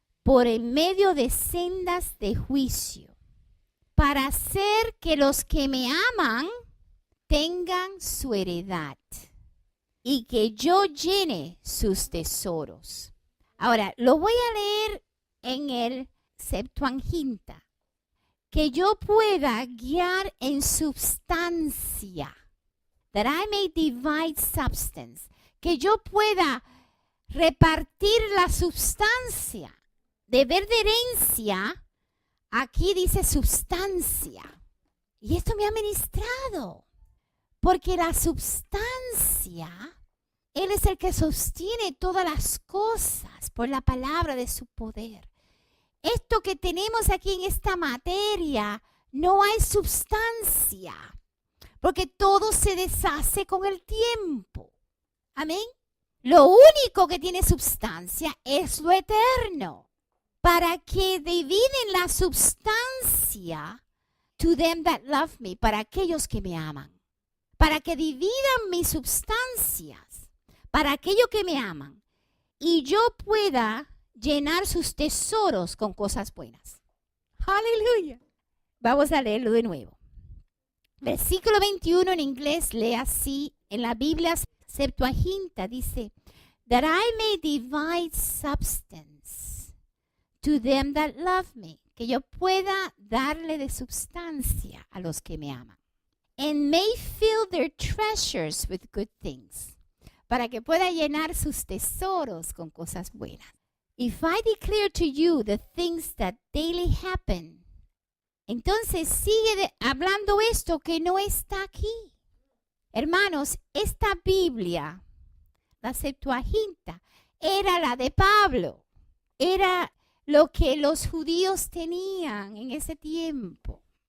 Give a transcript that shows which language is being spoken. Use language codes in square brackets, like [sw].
[es] por en medio de sendas de juicio, para hacer que los que me aman tengan su heredad y que yo llene sus tesoros. Ahora, lo voy a leer en el Septuaginta. Que yo pueda guiar en substancia. [en] That I may divide substance. [es] Que yo pueda repartir la substancia. Deber de herencia, aquí dice substancia. Y esto me ha ministrado. Porque la substancia, Él es el que sostiene todas las cosas por la palabra de su poder. Esto que tenemos aquí en esta materia, no hay substancia, porque todo se deshace con el tiempo. Amén. Lo único que tiene substancia es lo eterno. Para que dividen la substancia, [en] to them that love me, [es] para aquellos que me aman. Para que dividan mis substancias, para aquellos que me aman. Y yo pueda llenar sus tesoros con cosas buenas. Aleluya. Vamos a leerlo de nuevo. Versículo 21 en inglés lee así. En la Biblia Septuaginta dice, [en] that I may divide substance to them that love me. [es] Que yo pueda darle de substancia a los que me aman. [en] And may fill their treasures with good things. [es] Para que pueda llenar sus tesoros con cosas buenas. [en] If I declare to you the things that daily happen. [es] Entonces sigue hablando esto que no está aquí. Hermanos, esta Biblia, la Septuaginta, era la de Pablo. Era lo que los judíos tenían en ese tiempo.